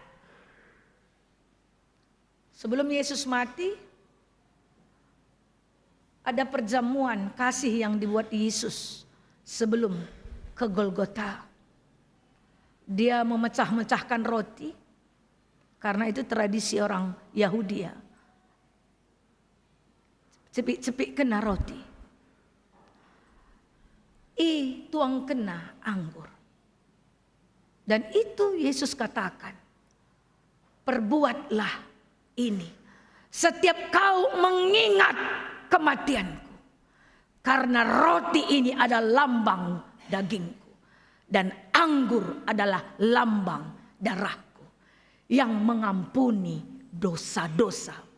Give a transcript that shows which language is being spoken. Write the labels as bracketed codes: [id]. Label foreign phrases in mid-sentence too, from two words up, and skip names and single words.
[id] Sebelum Yesus mati, ada perjamuan kasih yang dibuat Yesus sebelum ke Golgota. dia memecah-mecahkan roti, karena itu tradisi orang Yahudi ya. [btx] Cepik-cepik kena roti. Tuang kena anggur. [id] Dan itu Yesus katakan, perbuatlah ini setiap kau mengingat kematianku. Karena roti ini adalah lambang dagingku. Dan anggur adalah lambang darahku yang mengampuni dosa-dosa.